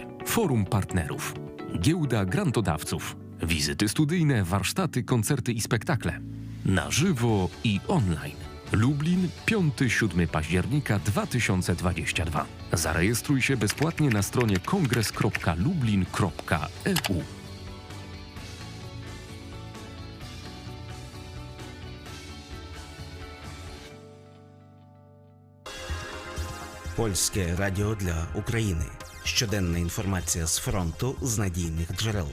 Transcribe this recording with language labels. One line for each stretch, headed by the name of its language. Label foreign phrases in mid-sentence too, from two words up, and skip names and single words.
Polish: Forum partnerów. Giełda grantodawców. Wizyty studyjne, warsztaty, koncerty i spektakle. Na żywo i online. Lublin, 5-7 października 2022. Zarejestruj się bezpłatnie na stronie kongres.lublin.eu.
Ukrainian: Польське радіо для України. Щоденна інформація з фронту з надійних джерел.